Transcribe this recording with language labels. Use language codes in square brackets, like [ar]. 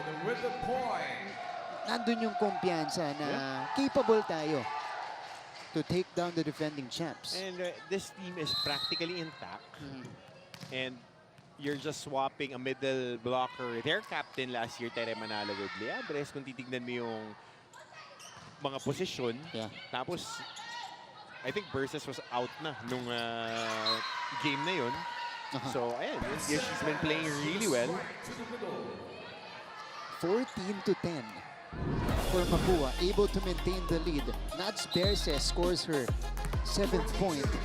[en] With the point. [tl] nandun yung kumpiyansa na [en] capable tayo to take down the defending champs. And this team is practically intact. And you're just swapping a middle blocker. Their captain last year, Tere Manalo with Liabres. [tl] Kung titignan mo yung mga posisyon. Tapos, [en] I think [tl] Versus [en] was out [tl] na nung game na yun. [en] So, ayan, she's been playing really well. 14-10 for Mapua, able to maintain the lead. Nats Berse scores her 7th point.